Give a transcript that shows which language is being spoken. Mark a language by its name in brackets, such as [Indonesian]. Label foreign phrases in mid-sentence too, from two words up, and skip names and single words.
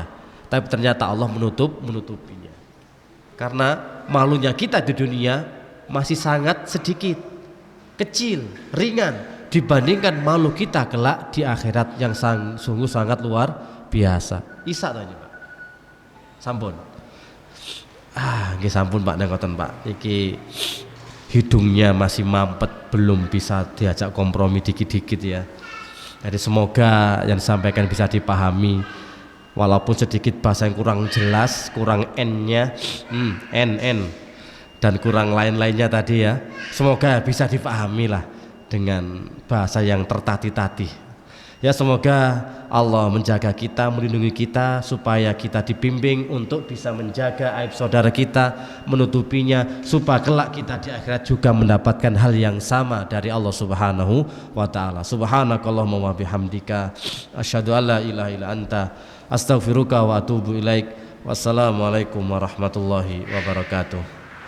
[Indonesian] Tapi ternyata Allah menutupinya. Karena malunya kita di dunia masih sangat sedikit, kecil, ringan dibandingkan malu kita kelak di akhirat yang sungguh sangat luar biasa. [Javanese] Isa tanya Pak. Sampun. Nggih sampun Pak nengoten Pak. [Indonesian] Iki hidungnya masih mampet, belum bisa diajak kompromi dikit-dikit ya. Jadi semoga yang disampaikan bisa dipahami, walaupun sedikit bahasa yang kurang jelas, kurang N-nya, N dan kurang lain-lainnya tadi ya. Semoga bisa dipahami lah dengan bahasa yang tertatih-tatih. Ya semoga Allah menjaga kita, melindungi kita supaya kita dibimbing untuk bisa menjaga aib saudara kita, menutupinya supaya kelak kita di akhirat juga mendapatkan hal yang sama dari Allah [Arabic] سبحانه وتعالى. سبحانك اللهم وبحمدك أشهد أن لا إله إلا أنت أستغفرك وأتوب إليك. والسلام عليكم ورحمة الله وبركاته.